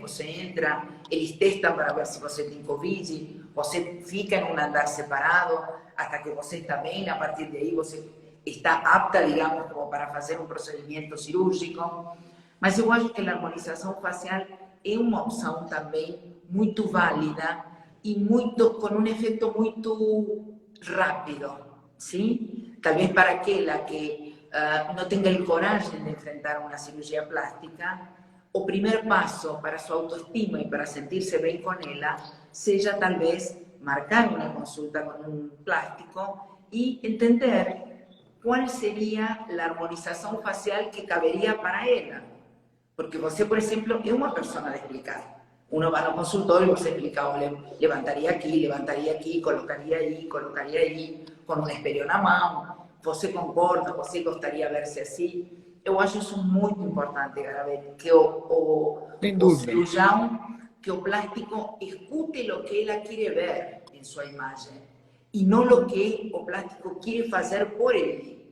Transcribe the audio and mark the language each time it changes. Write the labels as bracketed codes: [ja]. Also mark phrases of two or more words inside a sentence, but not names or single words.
[pt] Você entra, eles testam para ver se você tem Covid, você fica em um andar separado até que você está bem, a partir de aí você está apta, digamos, como para fazer um procedimento cirúrgico. Mas eu acho que a harmonização facial é uma opção também muito válida e com um efeito muito rápido, ¿sí? [es] Tal vez para [pt] aquela que [es] no tenga el coraje de enfrentar una cirugía plástica, o primer paso para su autoestima y para sentirse bien con ella, sea tal vez marcar una consulta con un plástico y entender cuál sería la armonización facial que cabería para ella. [pt] Porque você, por exemplo, é uma persona de explicar. [es] Uno va [pt] no consultorio [es] y [pt] você explica, [es] levantaría aquí, colocaría allí, con un [pt] espelho na mão. Você concorda, você gostaria de ver-se assim? Eu acho isso muito importante, Garabet, que o cirurgião, que o plástico escute o que ela quer ver em sua imagem e não o que o plástico quer fazer por ele.